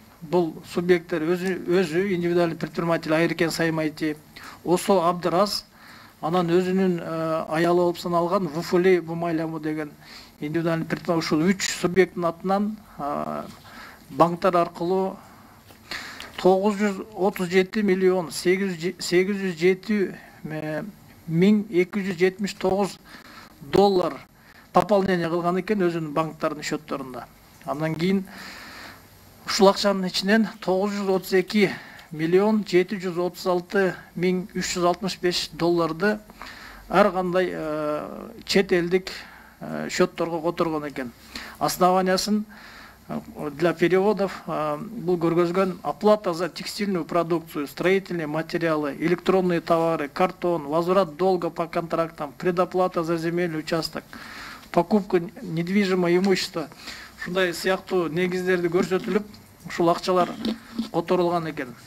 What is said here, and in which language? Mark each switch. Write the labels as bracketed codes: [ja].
[ky] Бул субъекттер өзү индивидуальный предприниматель Айеркен Саймайти, Осо Абдыраз, анан өзүнүн аялы болуп саналган Вуфули Бумайляму деген индивидуальный предприниматель. Ушул 3 субъекттин атынан банктар аркылуу 937 миллион 807 миң 279 доллар пополнение кылган экен өзүнүн банктардын счетторунда. Андан кийин ушул акчанын ичинен 932 миллион 736 миң 365 долларды ар кандай чет элдик счетторго которгон экен. [ru] Основаниясын для переводов был [ky] көргөзгөн: [ru] оплата за текстильную продукцию, строительные материалы, электронные товары, картон, возврат долга по контрактам, предоплата за земельный участок, покупка недвижимого имущества. [ky] Ушундай сыяктуу негиздерди көрсөтүлүп, ушул акчалар которулган экен.